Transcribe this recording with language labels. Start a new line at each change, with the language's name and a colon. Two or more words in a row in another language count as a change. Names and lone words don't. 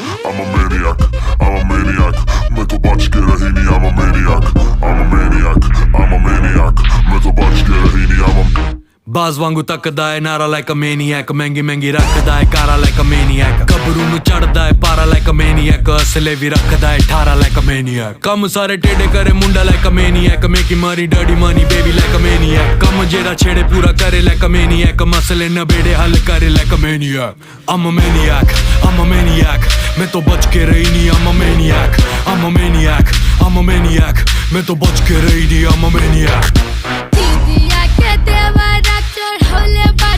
English: I'm a maniac, I'm a maniac.
Hindi: मैं तो बच के रही नहीं,
English: I'm a maniac, I'm a maniac, I'm a maniac.
Hindi: मैं तो बच के रही नहीं,
English: I'm a
Punjabi: ਬਾਜ ਵਾਂਗੂ ਤਕਦਾ ਹੈ ਨਾਰਾ
English: like a maniac.
Punjabi: ਮਹਿੰਗੀ ਮਹਿੰਗੀ ਰਖਦਾ ਹੈ ਕਾਰਾਂ
English: like a maniac.
Punjabi: ਗੱਭਰੂ ਨੂੰ ਚੜ੍ਹਦਾ ਹੈ ਪਾਰਾ
English: like a maniac.
Punjabi: ਅਸਲੇ ਵੀ ਰਖਦਾ ਹੈ ਠਾਰਾ
English: like a maniac.
Punjabi: ਕੰਮ ਸਾਰੇ ਟੇਢੇ ਕਰੇ ਮੁੰਡਾ
English: like a maniac.
Punjabi: ਮੇਕੀ ਮਾਰੀ
English: dirty money baby like a maniac.
Punjabi: ਕੰਮ ਜਿਹੜਾ ਛੇੜੇ ਪੂਰਾ ਕਰੇ
English: like a maniac.
Punjabi: ਮਸਲੇ ਨ ਬੇੜੇ ਹੱਲ ਕਰੇ
English: like a maniac. I'm a maniac, I'm a maniac.
Hindi: मैं तो बच के रही नहीं,
English: I'm a maniac, I'm a maniac, I'm a maniac.
Hindi: मैं तो बच के रही नहीं,
English: I'm a maniac. Didi, I get there, but I don't hold it.